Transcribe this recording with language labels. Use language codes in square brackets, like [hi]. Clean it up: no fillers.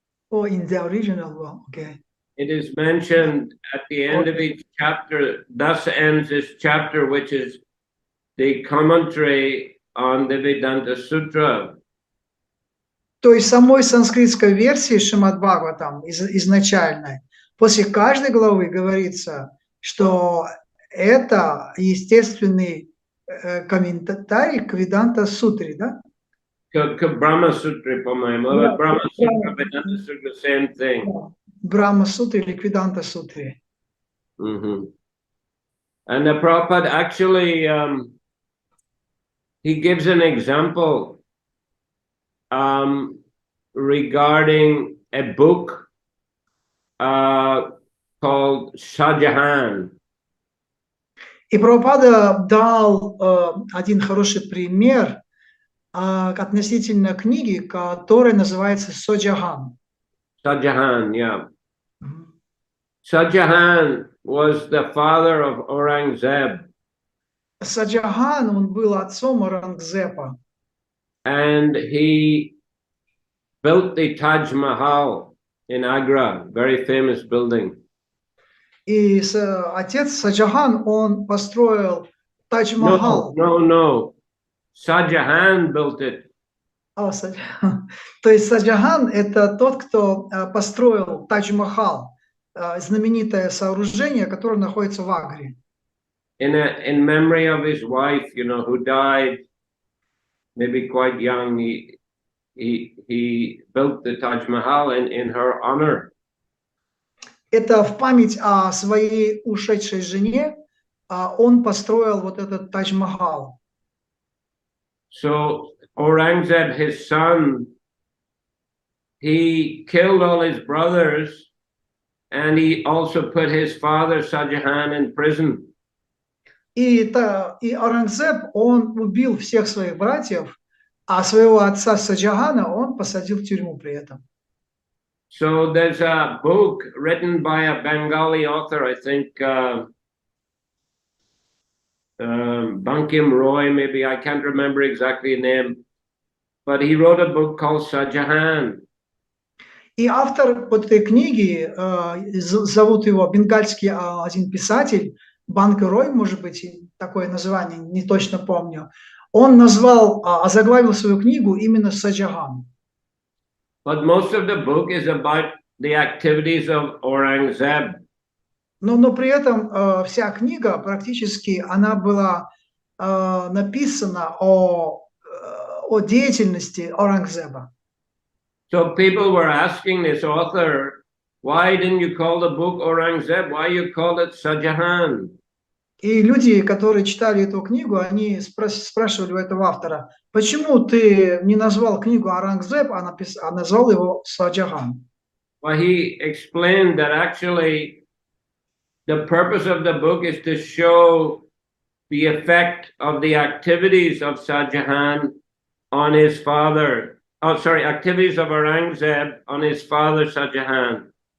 [en] in the original one, okay. It is mentioned at the end of each chapter, thus ends this chapter, which is the commentary on the Vedanta Sutra. [ru] То есть в самой санскритской версии Шримад Бхагаватам изначальной, после каждой главы говорится, что это естественный комментарий к Веданта Сутре, да? К Брахма Сутре, по-моему. Брахма Сутра, Веданта Сутра, [en] same thing. [ru] Брахма Сутре или Веданта Сутре. [en] And the Prabhupada actually, he gives an example regarding a book called Shahjahan. [ru] И Прабхупада дал один хороший пример относительно книги, которая называется Шахджахан. [en] Shahjahan, yeah. Shahjahan was the father of Aurangzeb. [ru] Шахджахан, он был отцом Аурангзеба. [en] And he built the Taj Mahal in Agra, very famous building. [ru] И отец Шахджахан, он построил Тадж-Махал. [en] No. Shahjahan built it. [ru] То есть Шахджахан – это тот, кто построил Тадж-Махал, знаменитое сооружение, которое находится в Агре. [en] In memory of his wife, who died maybe quite young, he built the Taj Mahal in her honor. [ru] Это в память о своей ушедшей жене, он построил вот этот Тадж-Махал. [en] So Aurangzeb, his son, he killed all his brothers, and he also put his father Shahjahan in prison. [ru] И Аурангзеб, он убил всех своих братьев, а своего отца Шахджахана он посадил в тюрьму при этом. [en] So there's a book written by a Bengali author, I think, Bankim Roy, maybe, I can't remember exactly the name, but he wrote a book called Shahjahan. [ru] И автор вот этой книги, зовут его бенгальский один писатель, Банк Рой, может быть, такое название, не точно помню, он озаглавил свою книгу именно Шахджахан. [en] But most of the book is about the activities of Aurangzeb. [ru] Но при этом вся книга практически, она была написана о деятельности Аурангзеба. [en] So people were asking this author, why didn't you call the book Aurangzeb? Why you called it Shahjahan? [ru] И люди, которые читали эту книгу, они спрашивали у этого автора, почему ты не назвал книгу Аурангзеб, а назвал его Шахджахан? [en] Well, he explained that actually the purpose of the book is to show the effect of the activities of Shahjahan on his father. Activities of Aurangzeb on his father Shahjahan.